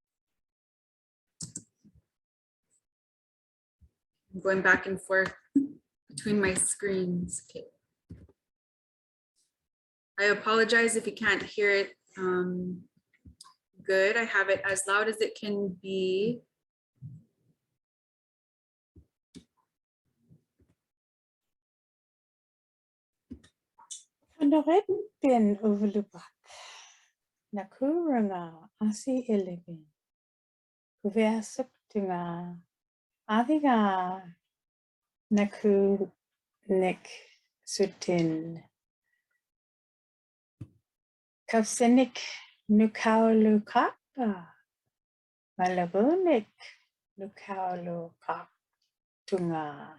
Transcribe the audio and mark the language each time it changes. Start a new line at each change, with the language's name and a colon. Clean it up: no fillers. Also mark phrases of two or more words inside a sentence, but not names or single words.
English: I'm going back and forth between my screens. Okay. I apologize if you can't hear it good. I have it as loud as it can be.
Inupiaq: Kanaretin uvlupak. Nakuranga asi ilibin. Kuveasuk tunga. Aviga naku nik sutin. Kavsinik nukaulukapa. Malabunik nukaulukap tunga.